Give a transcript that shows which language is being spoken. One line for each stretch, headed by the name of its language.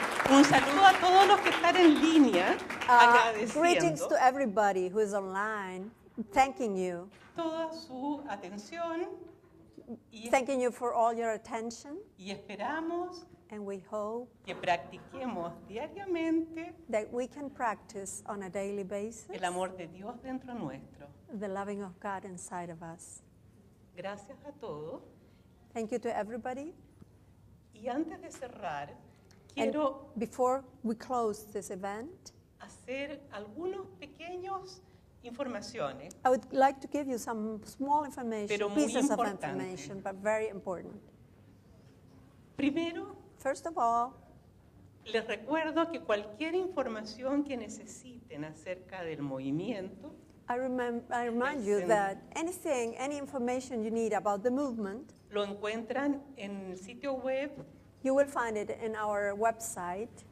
Spanish: Un saludo a todos los que están en línea,
English: Greetings
Spanish: agradeciendo
English: to everybody who is online, thanking you.
Spanish: toda su atención y,
English: Thanking you for all your attention.
Spanish: y esperamos
English: And we hope
Spanish: que practiquemos diariamente
English: that we can practice on a daily basis
Spanish: el amor de Dios dentro nuestro.
English: the loving of God inside of us.
Spanish: Gracias a todos.
English: Thank you to everybody.
Spanish: Y antes de cerrar,
English: And
Spanish: quiero
English: before we close this event,
Spanish: hacer algunos pequeños informaciones.
English: I would like to give you some small information,
Spanish: Pero muy
English: pieces of
Spanish: importante.
English: information, but very important.
Spanish: Primero,
English: First of all,
Spanish: les recuerdo que cualquier información que necesiten acerca del movimiento
English: I remind you that anything, any information you need about the movement,
Spanish: lo encuentran en el sitio web
English: you will find it in our website,